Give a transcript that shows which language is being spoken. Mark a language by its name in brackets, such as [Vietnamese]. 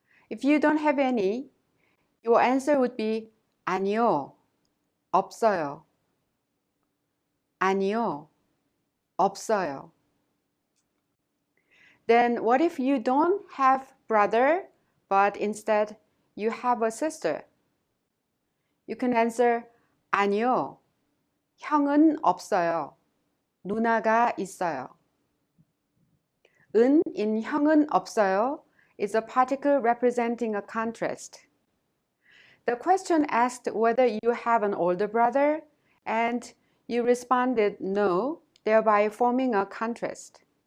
[English] If you don't have any, your answer would be [Korean] 아니요, 없어요. 아니요, 없어요. [English] Then what if you don't have brother, but instead you have a sister? You can answer [Korean] 아니요, 형은 없어요. 누나가 있어요. [English] 은 in [Korean] 형은 없어요 [English] is a particle representing a contrast. The question asked whether you have an older brother, and you responded no, thereby forming a contrast.